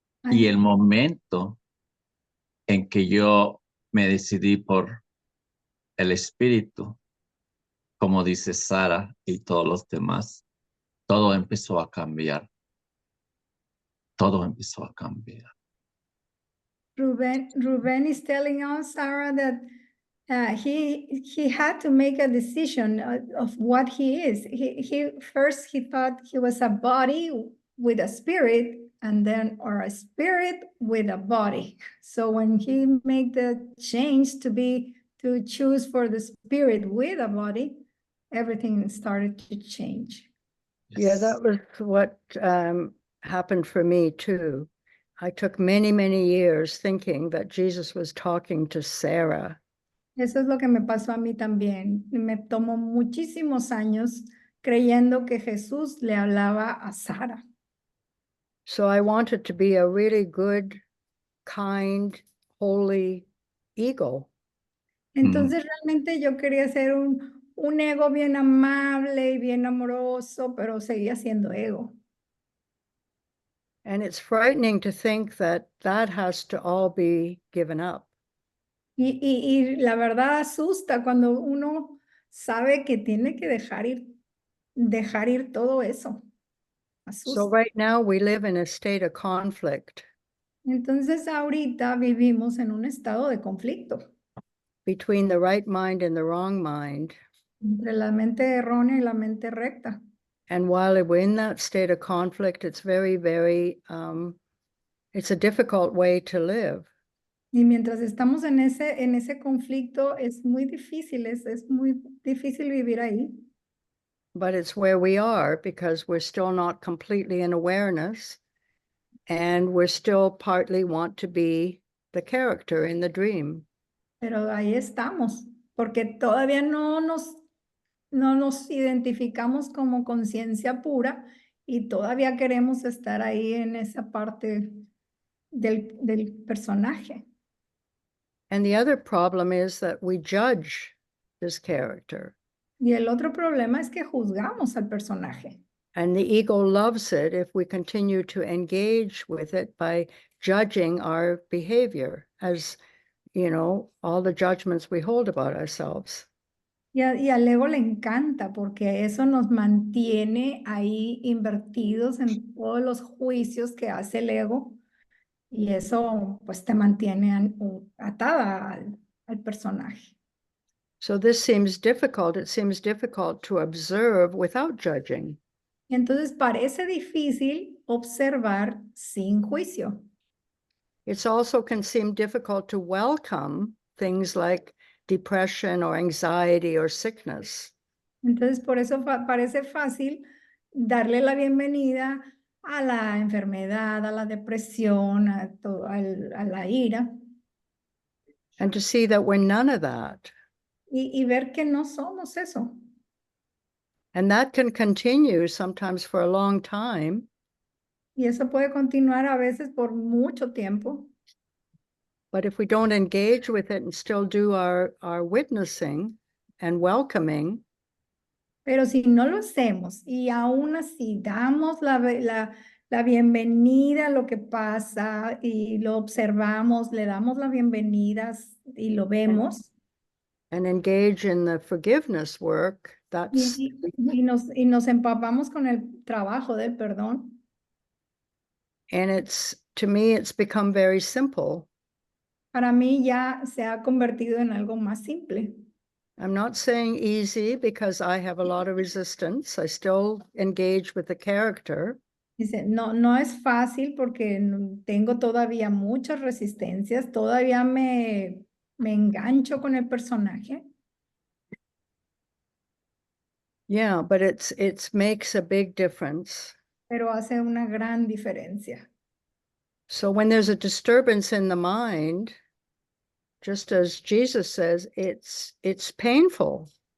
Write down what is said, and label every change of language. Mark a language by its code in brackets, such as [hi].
[es] Y el momento en que yo me decidí por el espíritu, como dice Sara y todos los demás, todo empezó a cambiar. Todo empezó a cambiar. [en] Ruben is telling us, Sarah, that he had to make a decision of what he is. He first he thought he was a body with a spirit, and then our spirit with a body. So when he made the change to choose for the spirit with a body, everything started to change. Yeah, that was what happened for me too. I took many, many years thinking that Jesus was talking to Sarah. [es] Eso es lo que me pasó a mí también. Me tomó muchísimos años creyendo que Jesús le hablaba a Sara. [en] So I wanted to be a really good, kind, holy ego. [es] Entonces realmente yo quería ser un ego bien amable y bien amoroso, pero seguía siendo ego. [en] And it's frightening to think that that has to all be given up. [es] Y la verdad asusta cuando uno sabe que tiene que dejar ir todo eso. [en] So [es] Asusta. [en] right now we live in a state of conflict [es] Entonces ahorita vivimos en un estado de conflicto [en] between the right mind and the wrong mind. [es] entre la mente errónea y la mente recta. [en] And while we're in that state of conflict, it's very, very, it's a difficult way to live. [es] Y mientras estamos en ese conflicto, es muy difícil vivir ahí. [en] But it's where we are because we're still not completely in awareness and we're still partly want to be the character in the dream. [es] Pero ahí estamos, porque todavía no nos identificamos como conciencia pura y todavía queremos estar ahí en esa parte del personaje. [en] And the other problem is that we judge this character. [es] Y el otro problema es que juzgamos al personaje. [en] And the ego loves it if we continue to engage with it by judging our behavior as, you know, all the judgments we hold about ourselves. [es] Y al ego le encanta porque eso nos mantiene ahí invertidos en todos los juicios que hace el ego y eso pues te mantiene atada al personaje. [en] So this seems difficult. It seems difficult to observe without judging. [es] Y entonces parece difícil observar sin juicio. [en] It's also can seem difficult to welcome things like depression or anxiety or sickness. [es] Entonces por eso parece fácil darle la bienvenida a la enfermedad, a la depresión, a la ira. [en] And to see that we're none of that. [es] Y ver que no somos eso. [en] And that can continue sometimes for a long time. [es] Y eso puede continuar a veces por mucho tiempo. [en] But if we don't engage with it and still do our witnessing and welcoming, [es] Pero si no lo hacemos y aún así damos la bienvenida a lo que pasa y lo observamos, le damos la bienvenida y lo vemos. [en] and engage in the forgiveness work, that's [es] Y nos empapamos con el trabajo del perdón. [en] and it's, to me, it's become very simple. [es] Para mí ya se ha convertido en algo más simple. [en] I'm not saying easy because I have a lot of resistance. I still engage with the character. [es] Dice, no es fácil porque tengo todavía muchas resistencias, todavía me engancho con el personaje. [en] Yeah, but it makes a big difference. [es] Pero hace una gran diferencia. [en] So when there's a disturbance in the mind, just as Jesus says, it's painful.